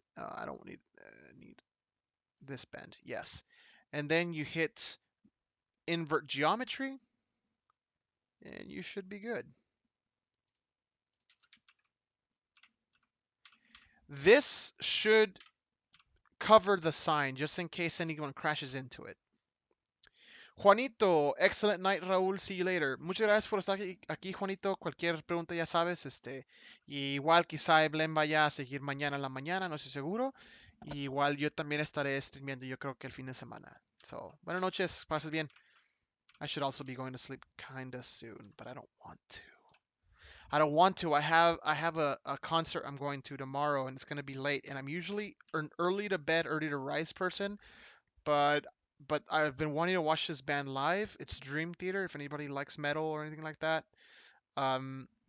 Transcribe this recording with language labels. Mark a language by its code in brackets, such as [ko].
[en] I don't need this bend. Yes, and then you hit invert geometry, and you should be good. This should cover the sign just in case anyone crashes into it. Juanito, excellent night, Raúl. See you later. [es] Muchas gracias por estar aquí, Juanito. Cualquier pregunta ya sabes, igual quizá Evelyn vaya a seguir mañana en la mañana, no estoy seguro. Igual yo también estaré streamiendo, yo creo que el fin de semana. So, buenas noches, pases bien. [en] I should also be going to sleep kinda soon, but I don't want to. I have a concert I'm going to tomorrow, and it's gonna be late. And I'm usually an early to bed, early to rise person, but I've been wanting to watch this band live. It's Dream Theater. If anybody likes metal or anything like that, um,